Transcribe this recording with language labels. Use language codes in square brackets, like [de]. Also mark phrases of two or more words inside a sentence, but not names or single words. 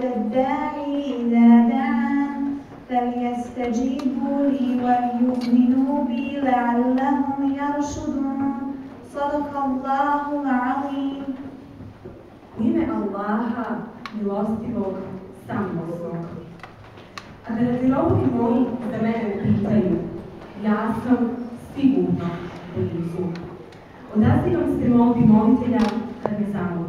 [ar] الداعي إذا دعان فليستجيبوا لي وليؤمنوا بي لعلهم يرشدون. صدق الله العظيم. [bs] U ime Allaha, milostivog, samilosnog. A kada ti robovi moji za mene pitaju, ja sam sigurno blizu. Odazivam se molbi molitelja kad me zamoli.